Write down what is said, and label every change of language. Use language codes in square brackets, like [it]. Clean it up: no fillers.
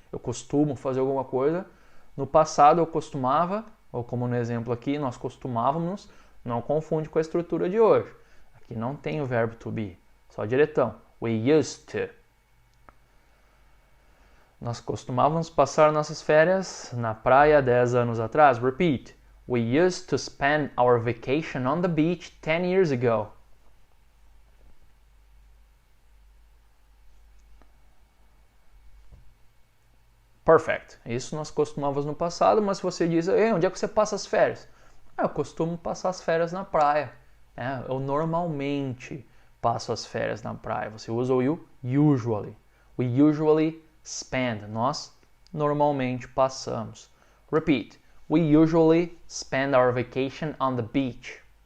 [pt] Eu costumo fazer alguma coisa, no passado eu costumava, ou como no exemplo aqui, nós costumávamos. Não confunde com a estrutura de hoje. Aqui não tem o verbo to be, só diretão. [en] We used to. [pt] Nós costumávamos passar nossas férias na praia 10 anos atrás. [en] Repeat. We used to spend our vacation on the beach 10 years ago. Perfect. [pt] Isso nós costumávamos no passado, mas se você diz, onde é que você passa as férias? Eu costumo passar as férias na praia. Eu normalmente passo as férias na praia. Você usa o usually. [en] We usually spend. [pt] Nós normalmente passamos. [en] Repeat. We usually spend our vacation on the beach.